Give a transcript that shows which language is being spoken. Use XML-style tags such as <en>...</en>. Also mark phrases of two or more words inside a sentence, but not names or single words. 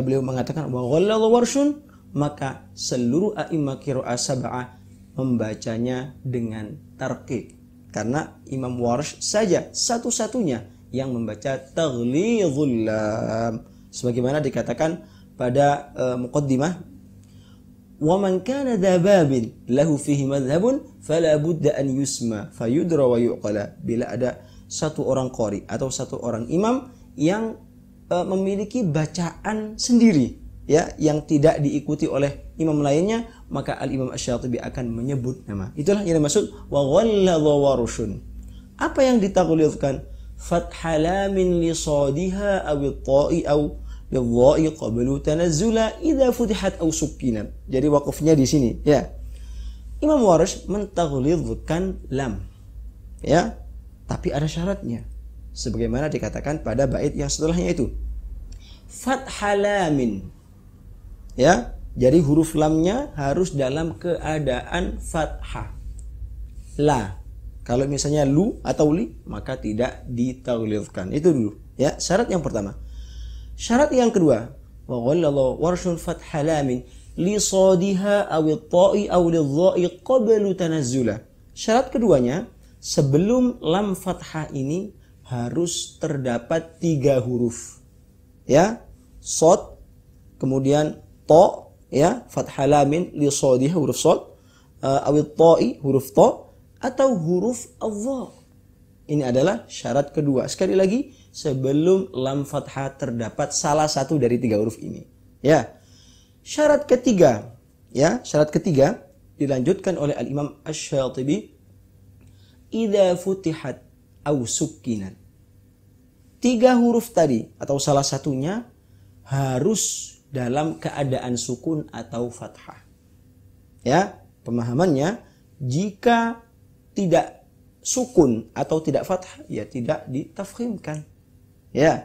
<id>beliau mengatakan</id> <ar>وغلظ ورش,</ar> <id>maka seluruh</id> <ar>أئمة قراءة سبعة</ar> <id>membacanya dengan tarqiq, karena Imam Warsh saja satu-satunya yang membaca</id> <ar>تغليظ اللام,</ar> <id>sebagaimana dikatakan pada muqaddimah,</id> <ar>ومن كان ذا باب له فيه مذهب فلا بد أن يسمى فيدرى ويقلا.</ar> <id>Bila ada satu orang qari atau satu orang imam yang memiliki bacaan sendiri, ya, yang tidak diikuti oleh imam lainnya, maka Al-Imam Asy-Syatibi akan menyebut nama.</id> <ar>Itulah yang dimaksud وغلظ ورش.</ar> <id>Apa yang ditaghlidhkan?</id> <ar>بفتح لام لصادها أو الطاء أو للظاء قبل تنزلا إذا فتحت أو سكنت.</ar> <id>Jadi waqafnya di sini, ya. Imam Warsh mentaghlidhkan lam, ya, tapi ada syaratnya, sebagaimana dikatakan pada bait yang setelahnya itu fathalamin, ya. Jadi huruf lamnya harus dalam keadaan fathah. La, kalau misalnya lu atau li, maka tidak ditaghlidhkan. Itu dulu, ya, syarat yang pertama. Syarat yang kedua,</id> <ar>وغلظ ورش بفتح لام لصادها أو الطاء أو للظاء قبل تنزلا.</ar> <id>Syarat keduanya, sebelum lam fathah ini harus terdapat 3 huruf, ya, shad, kemudian ta, ya,</id> <ar>بفتح لام لصادها</ar> <id>huruf shad,</id> <ar>أو الطاء</ar> <id>huruf ta, atau huruf adh-dha. Ini adalah syarat kedua. Sekali lagi, sebelum lam fathah terdapat salah satu dari 3 huruf ini, ya. Syarat ketiga, ya, syarat ketiga dilanjutkan oleh Al-Imam Asy-Syatibi,</id> <ar>إذا فتحت أو سكنت.</ar> <id>3 huruf tadi atau salah satunya harus dalam keadaan sukun atau fathah, ya. Pemahamannya, jika tidak sukun atau tidak fathah, ya tidak ditafkhimkan, ya.</id>